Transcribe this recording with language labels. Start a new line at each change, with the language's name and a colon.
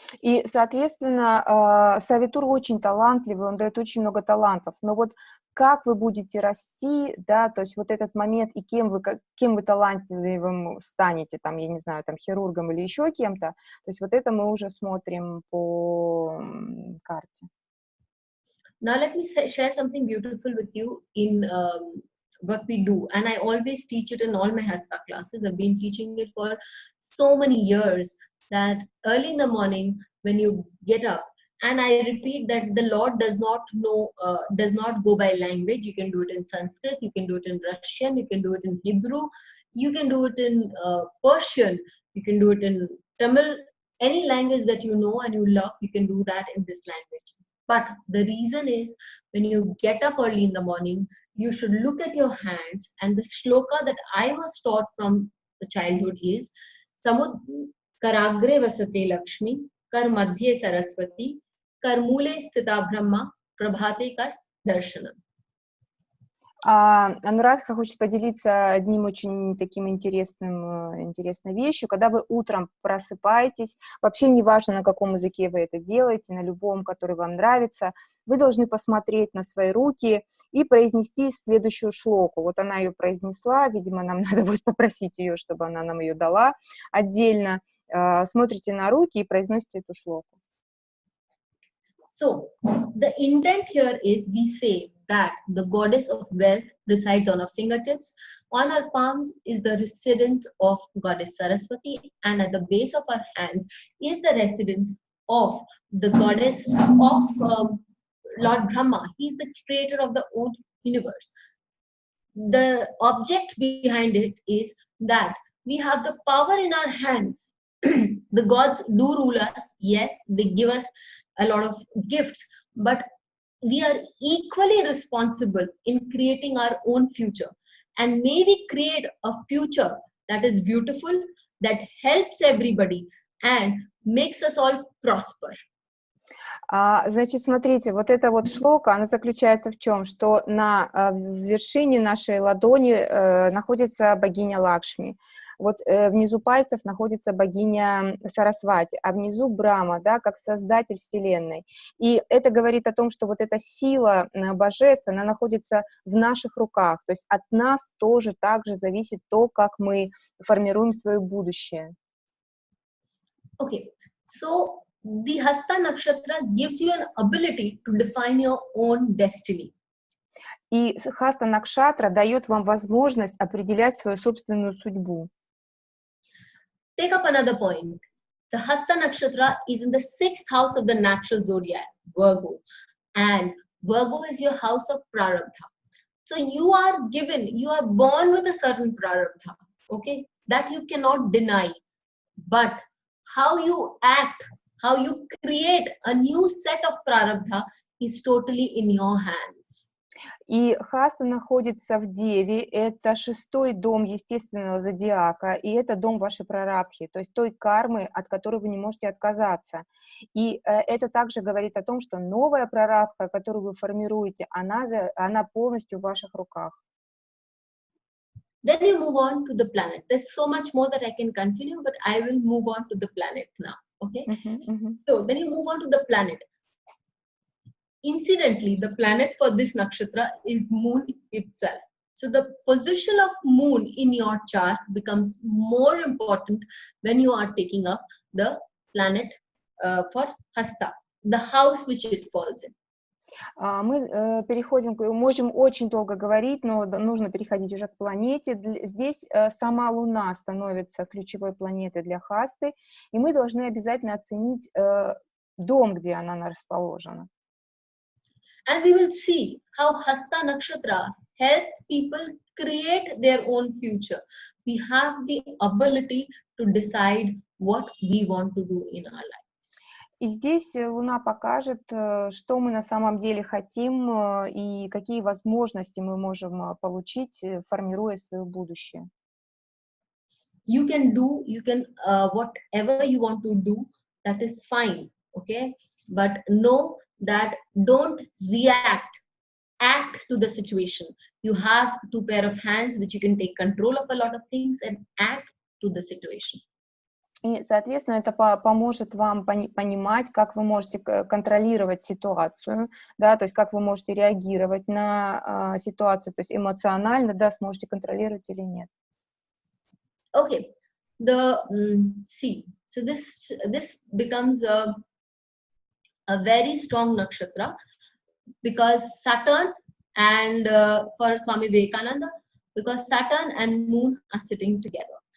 Russian: И, соответственно, Савитур очень талантливый, он дает очень много талантов, но вот как вы будете расти, да, то есть вот этот момент, и кем вы талантливым станете, там, я не знаю, там, хирургом или еще кем-то, то есть вот это мы уже смотрим по карте.
English: Now let me share something beautiful with you in what we do, and I always teach it in all my Hasta classes. I've been teaching it for so many years that early in the morning when you get up, and I repeat that the Lord does not go by language. You can do it in Sanskrit, you can do it in Russian, you can do it in Hebrew, you can do it in Persian, you can do it in Tamil, any language that you know and you love, you can do that in this language. But the reason is when you get up early in the morning, you should look at your hands, and the shloka that I was taught from the childhood is
Sanskrit: Samud Karagre Vasate Lakshmi, Kar Madhye Saraswati, Kar Mule Sthita Brahma, Prabhate Kar Darshanam.
Russian: Анурадха хочет поделиться одним очень таким интересной вещью. Когда вы утром просыпаетесь, вообще не важно, на каком языке вы это делаете, на любом, который вам нравится, вы должны посмотреть на свои руки и произнести следующую шлоку. Вот она ее произнесла, видимо, нам надо будет попросить ее, чтобы она нам ее дала отдельно. Смотрите на руки и произносите эту шлоку.
English: So, the intent here is we say that the goddess of wealth resides on our fingertips, on our palms is the residence of goddess Saraswati, and at the base of our hands is the residence of the goddess of Lord Brahma. He is the creator of the whole universe. The object behind it is that we have the power in our hands. The gods do rule us, yes, they give us a lot of gifts, but we are equally responsible in creating our own future. And may we create a future that is beautiful, that helps everybody and makes us all prosper.
Russian: Значит, смотрите, вот эта вот шлока, она заключается в чем? Что на вершине нашей ладони находится богиня Лакшми. Вот внизу пальцев находится богиня Сарасвати, а внизу Брахма, да, как создатель Вселенной. И это говорит о том, что вот эта сила божеств, она находится в наших руках. То есть от нас тоже также зависит то, как мы формируем свое будущее.
English: Okay, so the Hasta Nakshatra gives you an ability to define your own destiny.
Russian: И Хаста Накшатра дает вам возможность определять свою собственную судьбу.
English: Take up another point. The Hasta Nakshatra is in the 6th house of the natural zodiac, Virgo. And Virgo is your house of Prarabdha. So you are born with a certain Prarabdha, okay? That you cannot deny. But how you act, how you create a new set of Prarabdha is totally in your hands.
Russian: И Хаста находится в Деве, это 6-й дом естественного зодиака, и это дом вашей прарабдхи, то есть той кармы, от которой вы не можете отказаться. И это также говорит о том, что новая прарабдха, которую вы формируете, она полностью в ваших руках.
English: Then you move on to the planet. There's so much more that I can continue, but I will move on to the planet now, okay? So then you move on to the planet. Incidentally, the planet for this nakshatra is moon itself. So the position of moon in your chart becomes more important when you are taking up the planet for Hasta, the house which it falls in.
Russian: Мы можем очень долго говорить, но нужно переходить уже к планете. Здесь сама Луна становится ключевой планетой для Хасты, и мы должны обязательно оценить дом, где она расположена.
English: And we will see how Hasta Nakshatra helps people create their own future. We have the ability to decide what we want to do in our lives.
Russian: И здесь Луна покажет, что мы на самом деле хотим и какие возможности мы можем получить, формируя свое будущее.
English: You can whatever you want to do, that is fine, okay? But know that don't react, act to the situation. You have 2 pair of hands which you can take control of a lot of things and act to the situation.
Russian: И, соответственно, это поможет вам понимать, как вы можете контролировать ситуацию, да, то есть как вы можете реагировать на ситуацию, то есть эмоционально, да, сможете контролировать или нет.
English: Okay, so this becomes a very strong nakshatra because Saturn and for Swami Vivekananda, because Saturn and Moon are sitting together.